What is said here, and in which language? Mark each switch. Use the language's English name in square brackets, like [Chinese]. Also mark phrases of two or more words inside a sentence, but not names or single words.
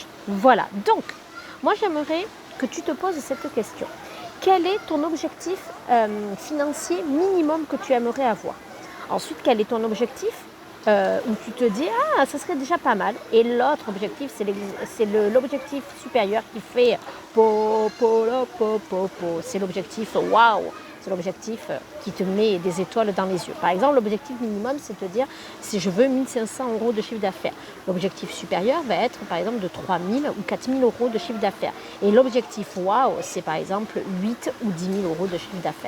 [French] Voilà, donc moi j'aimerais que tu te poses cette question. Quel est ton objectif financier minimum que tu aimerais avoir? Ensuite, quel est ton objectif où tu te dis « Ah, ça serait déjà pas mal ». Et l'autre objectif, c'est l'objectif supérieur qui fait « po, po, lo, po, po, po ». C'est l'objectif « waouh ». C'est l'objectif qui te met des étoiles dans les yeux. Par exemple, l'objectif minimum, c'est de te dire si je veux 1500 € de chiffre d'affaires. L'objectif supérieur va être par exemple de 3000 ou 4000 € de chiffre d'affaires. Et l'objectif waouh, c'est par exemple 8 ou 10 000 € de chiffre d'affaires.